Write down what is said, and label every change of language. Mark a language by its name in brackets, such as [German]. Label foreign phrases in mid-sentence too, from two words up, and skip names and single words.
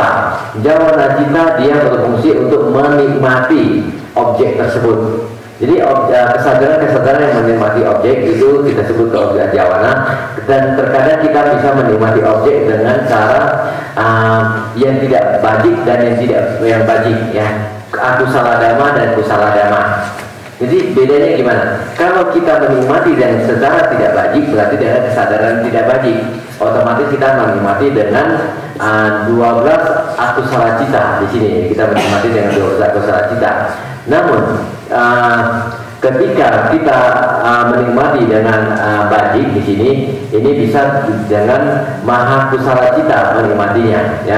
[Pali] Jawana Cita [Indonesian] dia berfungsi untuk menikmati objek tersebut. Jadi kesadaran yang menikmati objek itu kita sebut ke objek jawana, dan terkadang kita bisa menikmati objek dengan cara yang tidak bajik dan yang bajik, ya, [Pali] akusala dhamma dan kusala dhamma. [Indonesian] Jadi bedanya gimana? Kalau kita menikmati dan secara tidak bajik berarti dengan kesadaran tidak bajik, otomatis kita menikmati dengan 12 [Pali] akusala cita. [Indonesian] Di sini kita menikmati dengan 12 [Pali] akusala cita. [Indonesian] Namun ketika kita menikmati dengan bajik di sini, ini bisa dengan [Pali] maha kusala cita [Indonesian] menikmatinya, ya.